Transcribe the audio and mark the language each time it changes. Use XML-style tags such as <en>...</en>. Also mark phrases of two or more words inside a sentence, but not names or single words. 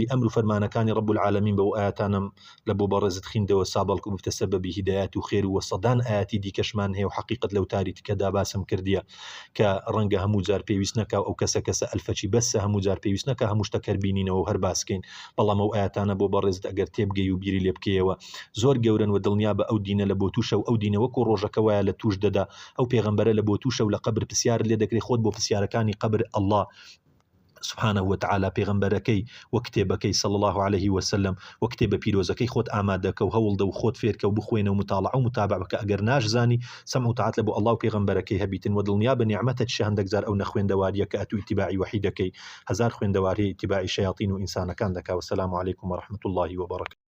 <ckb>ئەمر و فەرمانەکانی</ckb> <ar>رب العالمین</ar> <ckb>بەو ئاياتانم لە بۆ بەڕێزت خوێندەوە سابەڵک و بتە سەبەبی هیدایەت و خێر و سەدان ئاياتی دیکەشمان هەیە و حقیقت لەو تاریکەدا باسم کردیە کە ڕەنگە هەموو جار پێویست نەکا ئەو کەسە ئەلفەچی بەسە هەموو جار پێویست نەکە هەموو شتەکە بینینەوە هەر باسکەین بەڵام ئەو ئاياتانە بۆ بەڕێزت ئەگەر تێبگەی و بیری لێ بکەیەوە زۆر گەورن و دڵنیا بە ئەو دینە لە بۆ تووشە و ئەو دینە وەکو ڕۆژەکە وایە لە توش دەدا ئەو پێغەمبەرە لە بۆ تووشە و لە قبر پرسیار لێ دەکرێت خۆت بۆ پرسیارەکانی قبر</ckb> <ar>الله سبحانه وتعالى</ar> <ckb>پێغەمبەرەکەی وە کتێبەکەی</ckb> <ar>صلى الله عليه وسلم</ar> <ckb>وە کتێبە پیرۆزەکەی خۆت ئامادەکە و هەوڵدە و خۆت فێرکە و بخوێنە و مطالعە و متابعە بکە ئەگەر ناشزانی سەمع و تاعات لە بۆ الله و پێغەمبەرەکەی هەبیتن و دڵنیا بە نیعمەتت هەندێک جار ئەو نەخوێندەواریە کە ئەتو ئیتیباعی وحی دەکەی هەزار خوێندەواری ئیتیباعی شەیاطین و ئینسانەکان دەکا.</ckb> <ar>والسلام عليكم ورحمة الله وبركاته.</ar>